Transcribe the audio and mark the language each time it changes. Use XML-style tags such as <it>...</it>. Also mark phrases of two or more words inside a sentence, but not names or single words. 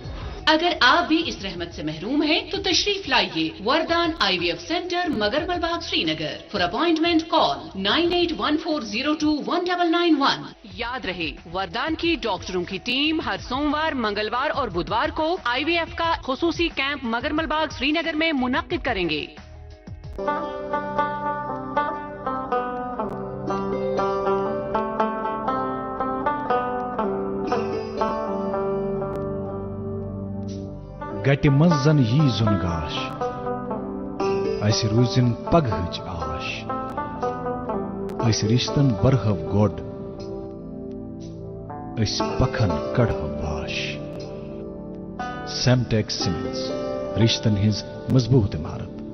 <hi>अगर आप भी इस रहमत से महरूम हैं तो तशरीफ लाइए वरदान IVF सेंटर मगरमल बाग श्रीनगर।</hi> <en>For appointment call 9814021991.</en> <hi>याद रहे, वरदान की डॉक्टरों की टीम हर सोमवार, मंगलवार और बुधवार को IVF का खुसूसी कैंप मगरमल बाग श्रीनगर में मुनक्किद करेंगे।</hi> <ks>गटि मंज जन यी जुन गाश अस रूजिन पगहच आश अस रिश्तन बरहव गोड अस पखन कढ़व वाश सेमटेक सीमेंट्स रिश्तन हिज मजबूत इमारत।</ks>